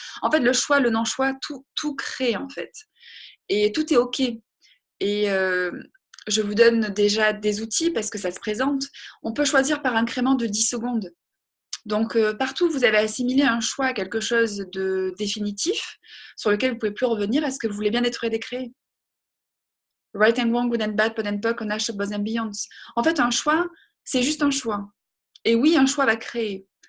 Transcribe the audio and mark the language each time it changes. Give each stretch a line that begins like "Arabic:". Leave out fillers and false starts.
French: En fait, le choix, le non-choix, tout crée, en fait. Et tout est OK. Et je vous donne déjà des outils parce que ça se présente. On peut choisir par incrément de 10 secondes. Donc, partout, vous avez assimilé un choix à quelque chose de définitif sur lequel vous ne pouvez plus revenir. Est-ce que vous voulez bien être décréé?
English: Right and wrong, good and bad, pot and poc, on ash, above and beyond.
French: En fait, un choix, c'est juste un choix. Et oui, un choix va créer.